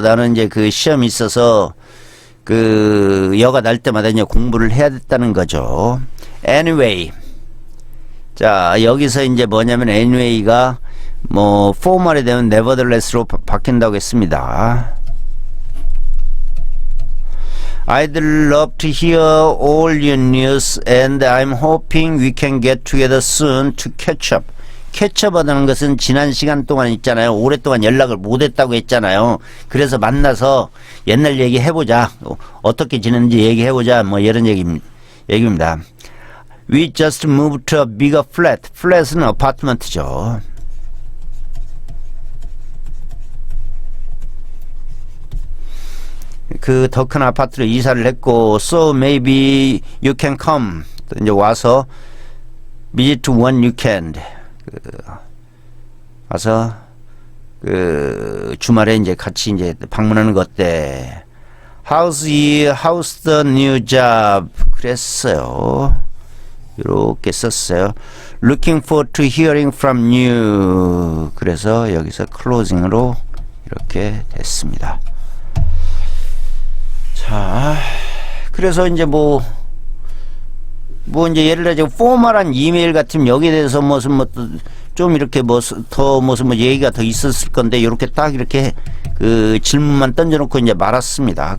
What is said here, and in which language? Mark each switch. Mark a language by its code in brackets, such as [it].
[ko] 나는 이제 그 시험이 있어서 그 여가 날 때마다 이제 공부를 해야 됐다는 거죠. Anyway, 자 여기서 이제 뭐냐면 anyway가 뭐 포멀이 되면 nevertheless로 바뀐다고 했습니다. [en] I'd love to hear all your news and I'm hoping we can get together soon to catch up. [ko] 캐치업하다는 것은 지난 시간 동안 있잖아요. 오랫동안 연락을 못했다고 했잖아요. 그래서 만나서 옛날 얘기 해보자. 어떻게 지냈는지 얘기해보자. 뭐 이런 얘기입니다. [en] We just moved to a bigger flat. [ko] flat은 아파트먼트죠. 그 더 큰 아파트로 이사를 했고, [en] so maybe you can come. [ko] 이제 와서 [en] visit one weekend. [ko] 와서 그 주말에 이제 같이 이제 방문하는 것 어때? [en] How's the new job? [ko] 그랬어요. 이렇게 썼어요. [en] Looking forward to hearing from you. [ko] 그래서 여기서 클로징으로 이렇게 됐습니다. 자, 그래서 이제 뭐 이제 예를 들어 포멀한 이메일 같으면 여기에 대해서 무슨 좀 이렇게 더 무슨 얘기가 더 있었을 건데 이렇게 딱 이렇게 그 질문만 던져놓고 이제 말았습니다.